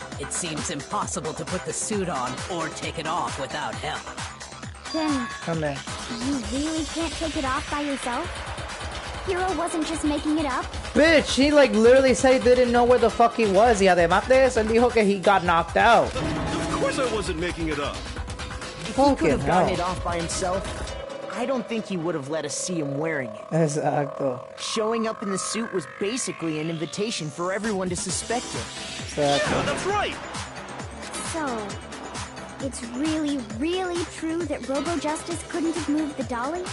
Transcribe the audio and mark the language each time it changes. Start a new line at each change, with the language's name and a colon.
English: It seems impossible to put the suit on or take it off without help. Then, Come here. you really can't take it off by yourself? Hero wasn't just making it up? Bitch, he like literally said he didn't know where the fuck he was.
Spanish: Y además de eso, él dijo que
English: he got knocked out. Of course I wasn't making it up. if he could have gotten hell. it off by himself, I don't think he would have let us see him wearing it. Exacto. Showing up in the suit was basically an invitation for everyone to suspect him. Exacto. Yeah, that's right. So, it's really, really true that Robo Justice couldn't have moved the dolly?